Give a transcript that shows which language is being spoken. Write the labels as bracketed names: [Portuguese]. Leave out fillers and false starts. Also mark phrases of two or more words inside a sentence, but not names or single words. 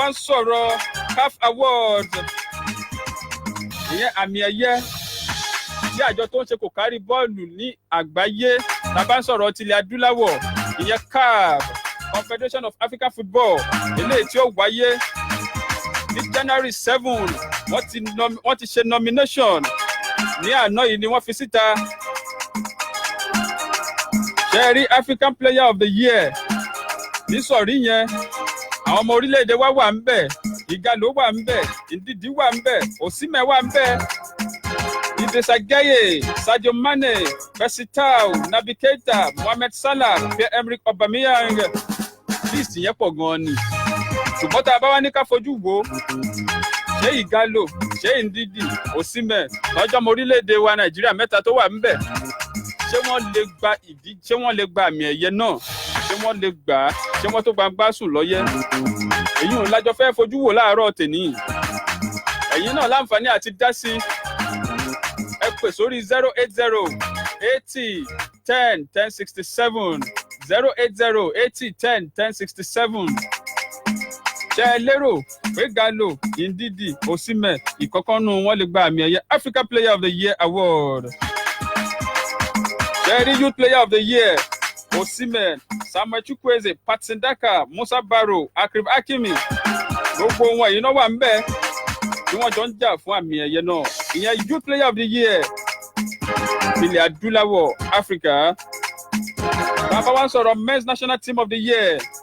[Yoruba] ń sọ̀rọ̀ [English] CAF Award [Yoruba] ìyẹn àmì ẹ̀yẹ tí àjọ tó ń ṣe kò kárí bọ́ọ̀lù ní àgbáyé tá a bá ń sọ̀rọ̀ tilẹ̀ adúláwọ̀ ìyẹn [English] CAF Confederation of African Football [Yoruba] eléyìí tí ó wáyé ní January 7 wọ́n ti ṣe nomination ní àná yìí ni wọ́n fi síta. ṣẹ́rí [English] African Player of the Year [Yoruba] nísọ̀rí yẹn àwọn ọmọ orílẹ̀-èdè wa wà ń bẹ̀ Ìgalò wà ń bẹ̀ Ndidi wà ń bẹ̀ Osimhen wà ń bẹ̀ Idrissa Gueye Sadio Mane Percy Tau Naby Keita Mohamed Salah Pierre-Emerick Aubameyang list yẹn pọ̀ gan-an ni ṣùgbọ́n tá a bá wá ní ká fojú wo ṣé Ìgalò ṣé Ndidi Osimhen lọ́jọ́ ọmọ orílẹ̀-èdè wa Nàìjíríà mẹ́ta tó wà ń bẹ̀ ṣé wọ́n lè gba àmì ẹ̀yẹ náà ṣé wọ́n lè gbà á ṣé wọ́n tó gbangba sùn lọ́yẹ́ èyí ò lájọ fẹ́ fojú wò láàárọ̀ tèní ẹ̀yin náà láǹfààní àti dá sí ẹ pè sórí 080 80 10 1067 080 80 10 1067 ṣé ẹ lérò pé Ìgalò Ndidi Osimhen ìkọ̀kànnù wọn lè gba àmì ẹ̀yẹ [English] African Player of the Year Award. Very Youth Player of the Year, Osimhen, Samuel Chukwueze, Patson Daka, Musa Barrow, Akrib Hakimi. [Yoruba] Gbogbo wọn yìí náà wà ń bẹ̀ tí wọ́n jọ ń jà fún àmì ẹ̀yẹ náà. [English] Ìyẹn Youth Player of the Year, [Yoruba] ilẹ̀ adúláwọ̀ Africa. Bàbá wa ń sọ̀rọ̀ [English] Men's National Team of the Year.